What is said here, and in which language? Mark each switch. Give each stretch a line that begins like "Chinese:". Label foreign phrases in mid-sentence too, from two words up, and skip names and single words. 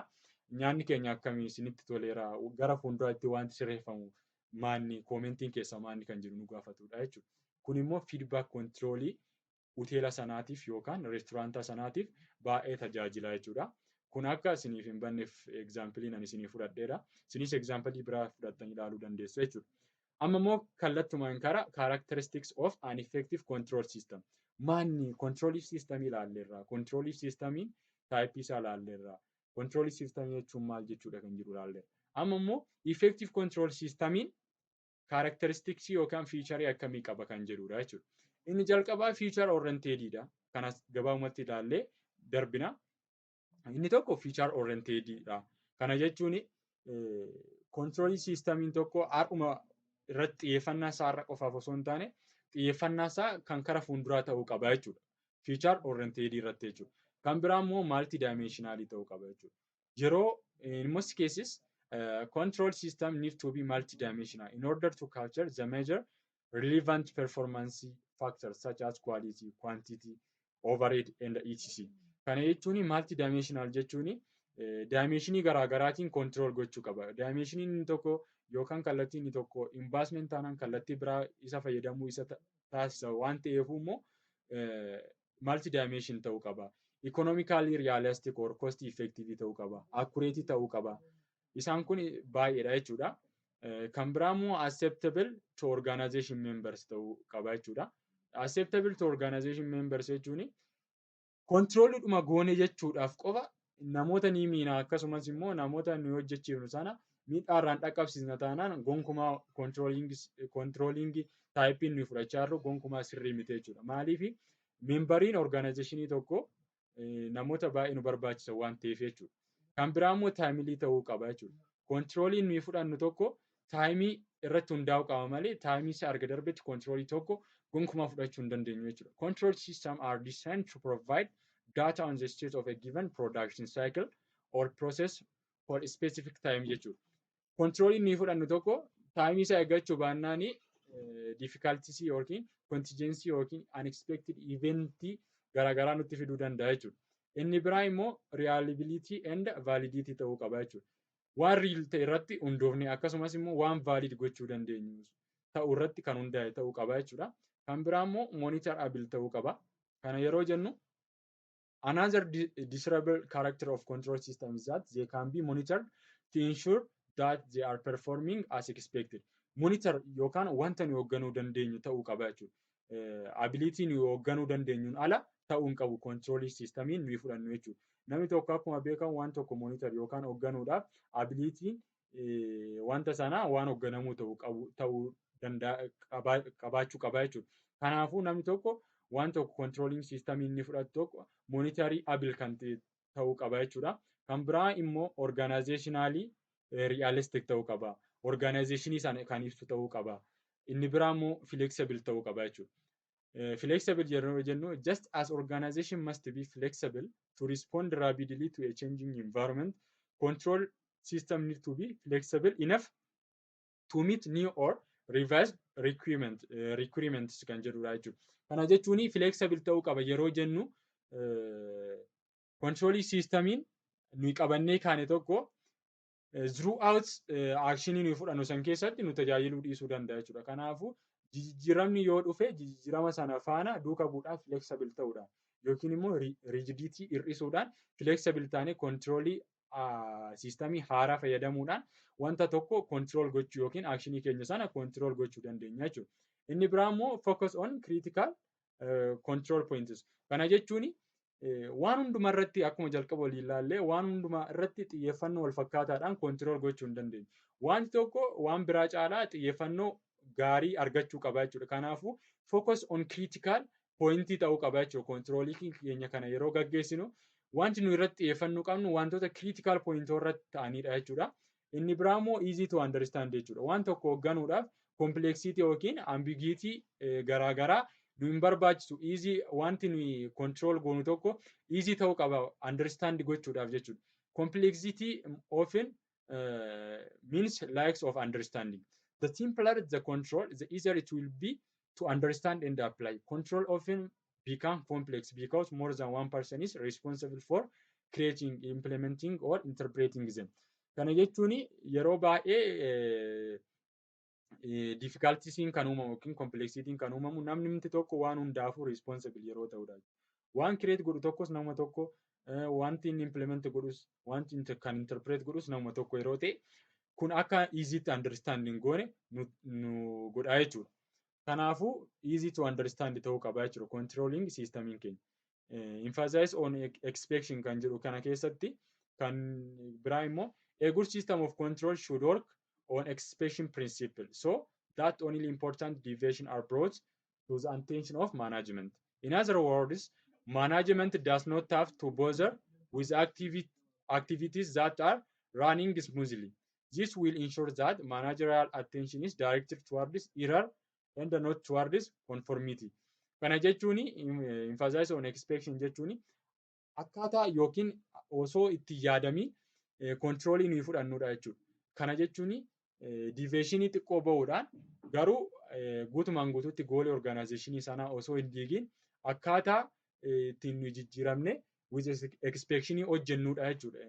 Oromo: Nyaanni keenya akkamii isinitti toleera gara fuulduraatti wanti sirreeffamu maanni koomentiin keessa maanni kan jiru nu gaafatudha jechuudha. Kun immoo
English: feedback controlii
Oromo: hoteela sanaatiif yookaan reesturaantaa sanaatiif baay'ee tajaajila jechuudha. Kun akka isiniif hin banneef egzaampiliin ani isiniif fudhadheera. Isinis egzaampilii biraa fudhattanii ilaaluu dandeessu jechuudha. Amma immoo kallattumaan kara
English: characteristics of an effective control system.
Oromo: Maanni
English: control system
Oromo: ilaalleerra.
English: Control systemiin type
Oromo: isaa ilaalleerra.
English: Control system
Oromo: jechuun maal jechuudha kan jiru ilaalleerra. Amma immoo
English: effective control systemiin characteristics
Oromo: yookaan feature akkamii qaba kan jedhudha jechuudha. Inni jalqabaa
English: feature orientedidha.
Oromo: Kanas gabaabumatti ilaallee darbina. Inni tokko
English: feature orientedidha.
Oromo: Kana jechuun
English: control systemiin
Oromo: tokko har'uma irratti xiyyeeffannaa isaa irra qofaaf osoo hin taane xiyyeeffannaa isaa kan kara fuulduraa ta'uu qaba jechuudha.
English: Feature oriented
Oromo: irratti jechuudha. Kan biraa immoo
English: multi dimensional
Oromo: ta'uu qaba jechuudha.
English: Yeroo in most cases Control system needs to be multidimensional in order to capture the major relevant performance factors such as quality, quantity, overhead, and etc.
Oromo: Kana jechuun multidimensional jechuun dimensionii garaagaraatiin control gochuu qaba. Dimensionii inni tokko yookaan kallattii inni tokko investment taanaan kallattii biraa isa fayyadamuu isa taasisa waan ta'eef immoo multidimension ta'uu qaba.
English: Economically realistic or cost effective
Oromo: ta'uu qaba. Accurate ta'uu qaba. Isaan kun baay'eedha jechuudha. Kan biraa immoo
English: acceptable to organization members
Oromo: ta'uu qaba jechuudha.
English: Acceptable to organization members
Oromo: jechuun kontiroolidhuma goone jechuudhaaf qofa namoota ni miina akkasumas immoo namoota nu hojjechiifnu sana miidhaarraan dhaqqabsiisna taanaan gonkumaa kontirooliingii taayipiin nuyi fudhachaa jirru gonkumaa sirrii miti jechuudha. Maaliif meembariin organizationii tokko namoota baay'ee nu barbaachisa waan ta'eef jechuudha. Kan biraa immoo taayimilii ta'uu qaba jechuudha. Kontirooliin nuyi fudhannu tokko taayimii irratti hundaa'uu qaba malee taayimii isa arga darbetti kontiroolii tokko gonkumaa fudhachuu hin dandeenyu jechuudha.
English: Control systems are designed to provide data on the state of a given production cycle or process for a specific time jechuudha.
Oromo: Kontirooliin nuyi fudhannu tokko taayimii isaa eeggachuu baannaan difficulties yookiin contingency yookiin
English: unexpected eventii
Oromo: garaagaraa nutti fiduu danda'a jechuudha. Inni biraa immoo
English: reliability and validity
Oromo: ta'uu qaba jechuudha. Waan real ta'e irratti hundoofne akkasumas immoo waan valid gochuu dandeenyu ta'uu irratti kan hundaa'e ta'uu qaba jechuudha. Kan biraa immoo monitorable ta'uu qaba. Kana yeroo jennu
English: another desirable character of control system is that they can be monitored to ensure that they are performing as expected.
Oromo: Monitor yookaan wanta nu hoogganuu dandeenyu ta'uu qaba jechuudha. Ability nu hoogganuu dandeenyuun ala ta'uu hin qabu
English: control systemiin
Oromo: nuyi fudhannu jechuudha. Namni tokko akkuma beekamu waan tokko monitor yookaan hoogganuudhaaf ability wanta sana waan hoogganamuu ta'uu qabaachuu qaba jechuudha. Kanaafuu namni tokko waan tokko
English: controlling system
Oromo: inni fudhatu tokko monitorii able kan ta'uu qaba jechuudha. Kan biraa immoo
English: organizationally realistic
Oromo: ta'uu qaba. Organizationii sana kan ibsu ta'uu qaba. Inni biraa immoo flexible ta'uu qaba jechuudha.
English: Flexible
Oromo: yeroo jennu
English: just as organization must be flexible to respond rapidly to a changing environment, control system need to be flexible enough to meet new or revised requirements
Oromo: kan jedhudha jechuudha. Kana jechuun flexible ta'uu qaba yeroo jennu
English: control systemiin
Oromo: nuyi qabannee kaane tokko throughout actionii nuyi fudhannu san keessatti nu tajaajiluu dhiisuu danda'a jechuudha. Kanaafuu jijjiiramni yoo dhufe jijjiirama sana faana duuka bu'uudhaan flexible ta'uudhaan yookiin immoo rigidity hir'isuudhaan flexible taanee
English: controlii systemii
Oromo: haaraa fayyadamuudhaan wanta tokko control gochuu yookiin actionii keenya sana control gochuu dandeenya jechuudha. Inni biraa immoo
English: focus on critical control points.
Oromo: Kana jechuun waan hunduma irratti akkuma jalqaba waliin ilaallee waan hunduma irratti xiyyeeffannoo wal fakkaataadhaan control gochuu hin dandeenyu. Wanti tokko waan biraa caalaa xiyyeeffannoo gaarii argachuu qaba jechuudha. Kanaafuu
English: focus on critical point
Oromo: ta'uu qaba jechuudha. Controlii keenya kana yeroo gaggeessinu wanti nu irratti xiyyeeffannoo qabnu wantoota
English: critical point
Oromo: irratti ta'anidha jechuudha. Inni biraa immoo
English: easy to understand
Oromo: jechuudha. Waan tokko hoogganuudhaaf complexity yookiin ambiguity garaagaraa nu hin barbaachisu. Easy wanti nuyi control goonu tokko easy ta'uu qaba understand gochuudhaaf jechuudha.
English: Complexity often means lacks of understanding. The simpler the control, the easier it will be to understand and apply. Control often become complex because more than one person is responsible for creating, implementing, or interpreting them.
Oromo: Kana jechuun yeroo baay'ee difficultiesiin kan uumamu yookiin complexity'n kan uumamu namni tokko waan hundaafuu responsible yeroo ta'udha. Waan create godhu tokkos nama tokko, wanti inni implement godhus, wanti kan interpret godhus nama tokko yeroo ta'e kun akka
English: easy to understanding
Oromo: goone nu godha jechuudha. Kanaafuu
English: easy to understand
Oromo: ta'uu qaba jechuudha
English: controlling systemiin
Oromo: keenya.
English: Emphasize on expectation
Oromo: kan jedhu kana keessatti kan biraa immoo
English: a good system of control should work on expectation principle so that only important deviations are brought to the attention of management. In other words, management does not have to bother with activities that are running smoothly. This will ensure that managerial attention is directed towards error and not towards conformity.
Oromo: Kana jechuun
English: emphasize on expectation
Oromo: jechuun akkaataa yookiin osoo itti yaadamii controlii nuyi fudhannudha jechuudha. Kana jechuun diiveeshinii xiqqoo bahuudhaan garuu guutumaan guutuutti goolii organizationii sanaa osoo hin diigin akkaataa ittiin jijjiiramne
English: with expectation
Oromo: hojjennuudha jechuudha.